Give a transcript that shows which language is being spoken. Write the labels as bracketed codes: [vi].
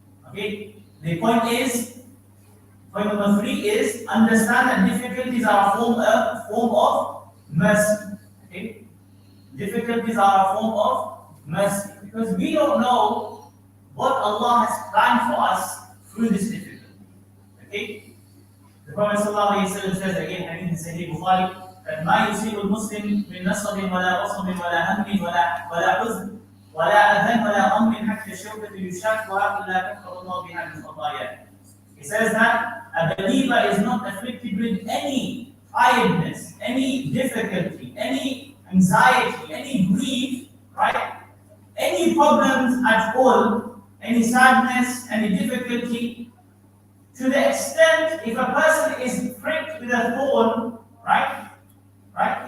[en] Okay, the point point number 3 is understand that difficulties are a form of mercy. Okay, difficulties are a form of mercy because we don't know what Allah has planned for us through this difficulty. Okay, the Prophet ﷺ says again, hadith in Sahih Bukhari, that [ar] ما يصيب المسلم من نصب ولا وصب ولا هم ولا حزن ولا أذى ولا غم حتى الشوكة يشاكها إلا كفر الله بها من خطاياه. [en] He says that a believer is not afflicted with any tiredness, any difficulty, any anxiety, any grief, right? Any problems at all, any sadness, any difficulty, to the extent if a person is pricked with a thorn, right? Right?